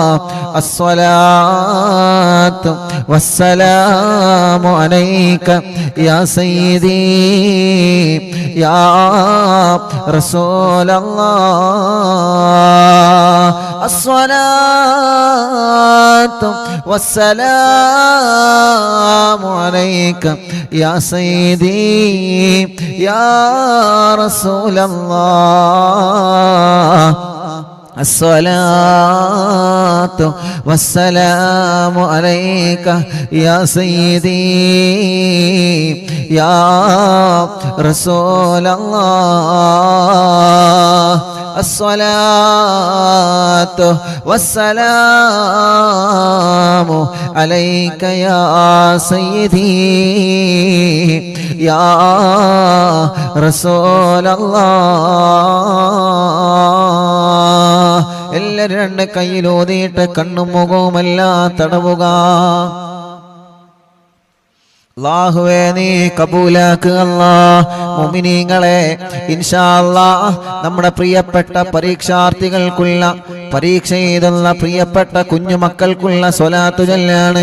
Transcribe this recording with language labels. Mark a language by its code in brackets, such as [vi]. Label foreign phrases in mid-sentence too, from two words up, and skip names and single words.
[ar] الصلاة والسلام عليك يا سيدي يا رسول الله الصلاة والسلام عليك يا سيدي يا റസൂലല്ലാഹ് الصلاة والسلام عليك يا سيدي يا رسول الله الصلاة والسلام عليك يا سيدي يا رسول الله [ml] എല്ലാവരും രണ്ട് കയ്യിലൂതിയിട്ട് കണ്ണും മുഖവുമെല്ലാം തടവുക. അല്ലാഹുവേ നീ കബൂലാക്കുക അല്ലാഹ്. മുഅ്മിനീങ്ങളെ [ar] إن شاء الله [ml] നമ്മുടെ പ്രിയപ്പെട്ട പരീക്ഷാർത്ഥികൾക്കുള്ള പരീക്ഷ എഴുതുന്ന പ്രിയപ്പെട്ട കുഞ്ഞുമക്കൾക്കുള്ള സ്വലാത്തു ചൊല്ലാണ്.